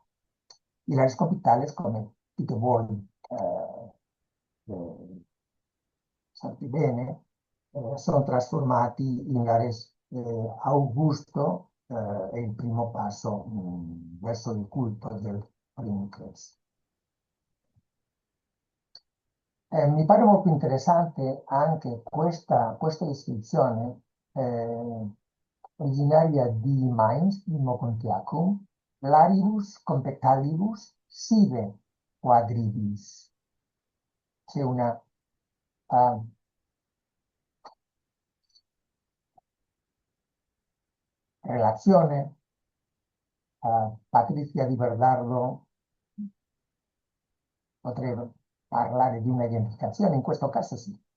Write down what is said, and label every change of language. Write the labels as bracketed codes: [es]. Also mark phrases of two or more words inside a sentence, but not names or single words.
[it] I [la] lares capitales, [it] come tutti voi sapete bene, sono trasformati in lares Augusto, è il primo passo verso il culto del Primicles. Mi pare molto interessante anche questa iscrizione originaria di Mainz, di Mogontiacum, [la] Laribus compectalibus sive quadribis. [it] C'è una relazione. Patrizia Di Bernardo potrebbe parlare di un'identificazione, in questo caso sì.